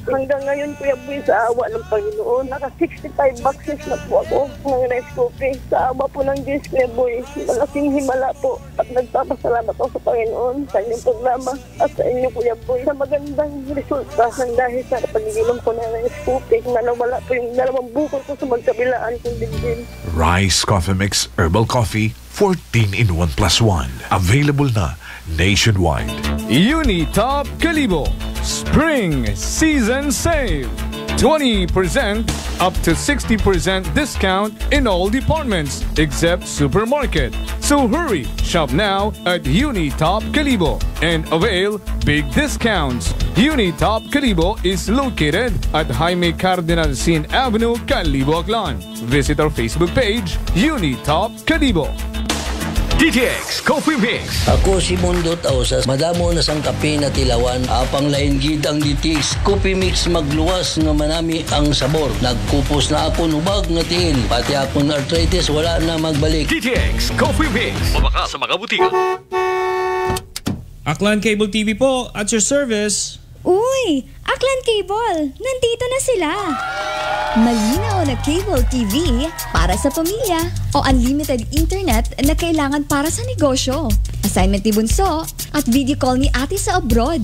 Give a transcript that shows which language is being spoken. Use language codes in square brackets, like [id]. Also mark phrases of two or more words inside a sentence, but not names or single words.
[tl] Hanggang ngayon, Kuya Boy, sa awa ng Panginoon, naka 65 boxes na po ako ng Rescope. Sa awa po ng Diyos, Kuya Boy, malaking himala po. At nagpapasalamat ako sa Panginoon sa inyong programa at sa inyo, Kuya Boy, sa magandang resulta ng dahil sa pag-inom ko ng Rescope na nawala po yung 2 bukol ko sa magkabilaan kong dibdib. [en] Rice Coffee Mix Herbal Coffee 14 in 1 plus 1. [tl] Available na nationwide. [en] Unitop Kalibo Spring Season Save. 20% up to 60% discount in all departments except supermarket. So hurry, shop now at Unitop Kalibo and avail big discounts. Unitop Kalibo is located at Jaime Cardinal Sin Avenue, Kalibo, Aklan. Visit our Facebook page, Unitop Kalibo. DTX Coffee Mix. [hil] Ako si Mundo Tausas, madamo na sang kape na tilawan, apang lain gid ang DTX Coffee Mix magluwas nga manami ang sabor. Nagkupos na ako nubag nga tiil, pati akong arthritis wala na magbalik. DTX Coffee Mix. Mabaka sa mga butika. [en] Aklan Cable TV po, at your service. [tl] Uy! Aklan Cable! Nandito na sila! Malinaw na cable TV para sa pamilya o [en] unlimited internet [tl] na kailangan para sa negosyo. Assignment ni Bunso at [en] video call [tl] ni ate sa abroad.